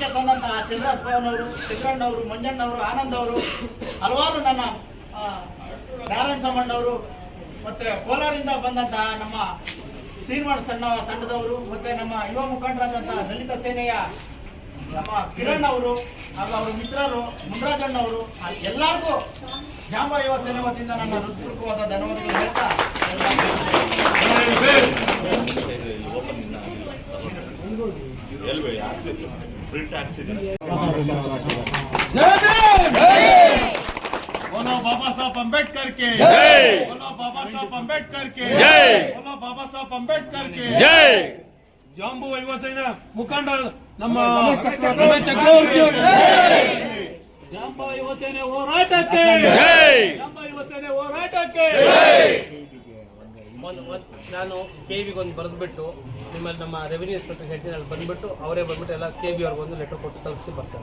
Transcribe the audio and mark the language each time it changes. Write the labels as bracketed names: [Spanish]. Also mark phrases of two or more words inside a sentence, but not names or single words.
[Kannada] ತಂದಂತಹ ಚಂದ್ರಾಸ್ ಭವನ್ ಅವರು, ಸಿದ್ದಣ್ಣವರು, ಮಂಜಣ್ಣವರು, ಆನಂದ್ ಅವರು, ಹಲವಾರು ನನ್ನ ನಾರಾಯಣ ಸಾಮಣ್ಣವರು, ಮತ್ತೆ ಕೋಲಾರಿಂದ ಬಂದಂತಹ ನಮ್ಮ ಶ್ರೀನಿವಾಸ ಸಣ್ಣ ತಂಡದವರು, ಮತ್ತೆ ನಮ್ಮ ಯುವ ಮುಖಂಡರಾದಂತಹ ದಲಿತ ಸೇನೆಯ ನಮ್ಮ ಕಿರಣ್ ಅವರು ಹಾಗೂ ಅವರ ಮಿತ್ರರು ಮುನ್ರಾಜಣ್ಣವರು ಎಲ್ಲರಿಗೂ ಜಾಂಬ ಯುವ ಸೇನೆ ವತಿಯಿಂದ ನನ್ನ ಹೃತ್ಪೂರ್ವಕವಾದ ಧನ್ಯವಾದಗಳು ಹೇಳ್ತಾ [Hindi] बोलो बाबा साहब अंबेडकर के जय, बोलो बाबा साहब अंबेडकर के जय, बोलो बाबा साहब अंबेडकर के जय. [Kannada] ಜಾಂಬು ಯುವ ಸೇನಾ ಮುಖಂಡ ನಮ್ಮ ರಮೇಶ್ ಚಕ್ರವರ್ತಿ ಜಾಂಬ ಯುವ ಸೇನೆ ಹೋರಾಟಕ್ಕೆ ಜೈ, ಜಾಂಬ ಯುವ ಸೇನೆ ಹೋರಾಟಕ್ಕೆ ಜೈ. ನಾನು ಕೆಬಿಗೆ ಒಂದು ಬರೆದ್ಬಿಟ್ಟು ನಿಮ್ಮಲ್ಲಿ ನಮ್ಮ [English] revenue inspector [Kannada] ಹೇಳ್ತೀನಿ, ಬಂದ್ಬಿಟ್ಟು ಅವರೇ ಬಂದ್ಬಿಟ್ಟು ಎಲ್ಲ ಕೆಬಿ ಅವ್ರಿಗೆ ಒಂದು ಲೆಟರ್ ಕೊಟ್ಟು ತಲುಪಿಸಿ ಬರ್ತಾರೆ.